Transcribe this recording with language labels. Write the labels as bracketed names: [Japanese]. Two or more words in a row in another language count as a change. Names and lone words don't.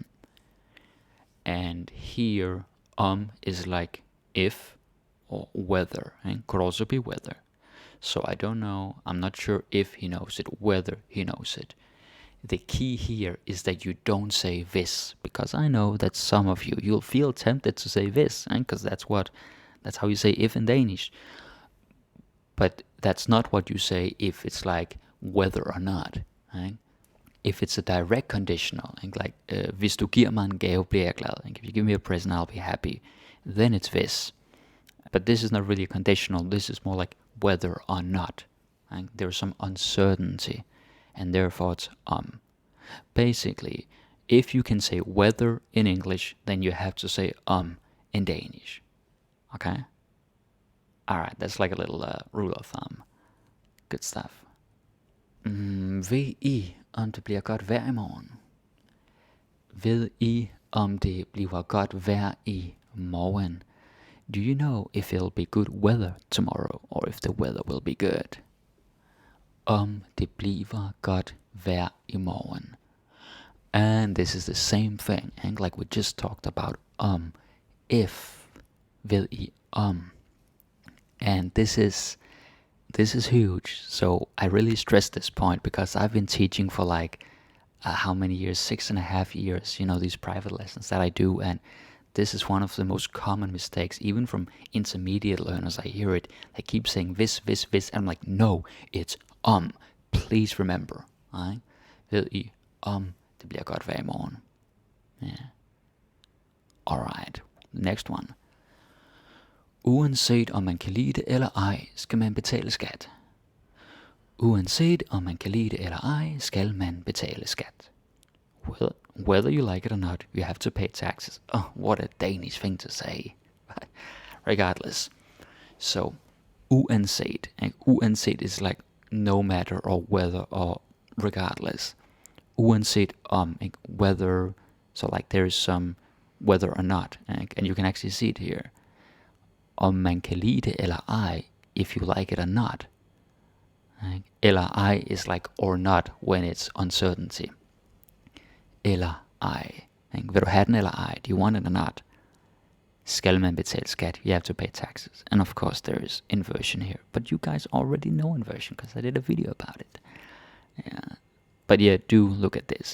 [English] And here is like if or whether, could also be whether. So I don't know, I'm not sure if he knows it, whether he knows it. The key here is that you don't say this, because I know that some of you'll feel tempted to say this, because that's how you say if in Danish. But that's not what you say if it's like whether or not. Right? If it's a direct conditional, like [Danish] hvis du giver mig en gave, bliver jeg glad. [English] If you give me a present, I'll be happy. Then it's this. But this is not really a conditional. This is more like whether or not. Right? There's some uncertainty, and therefore it's Basically, if you can say whether in English, then you have to say in Danish. Okay? Alright, that's like a little rule of thumb. Good stuff. [Danish] Ved I, om det bliver godt vejr i morgen? Ved I, om det bliver godt vejr i morgen? [English] Do you know if it'll be good weather tomorrow, or if the weather will be good? [Danish] Om det bliver godt vejr i morgen. [English] And this is the same thing, and like we just talked about if, [Danish] ved I, [English] and this is huge. So I really stress this point because I've been teaching for like how many years? 6.5 years, these private lessons that I do, and this is one of the most common mistakes, even from intermediate learners. I hear it, they keep saying this, and I'm like, no, it's please remember, right? [Danish] Ved I, det bliver godt vejr i morgen. [English] Yeah. Alright, next one. [Danish] Uanset om man kan lide det eller ej, skal man betale skat. Uanset om man kan lide det eller ej, skal man betale skat. [English] Whether you like it or not, you have to pay taxes. Oh, what a Danish thing to say. Regardless. So, uanset. And uanset is like no matter or whether or regardless. Uanset whether, so like there is some whether or not, and you can actually see it here. [Danish] Om man kan lide det eller ej, [English] if you like it or not. [Danish] Eller ej [English] is like or not when it's uncertainty. [Danish] Eller ej. Vil du have den eller ej? [English] Do you want it or not? [Danish] Skal man betale skat? [English] You have to pay taxes. And of course there is inversion here. But you guys already know inversion because I did a video about it. Yeah. But yeah, do look at this.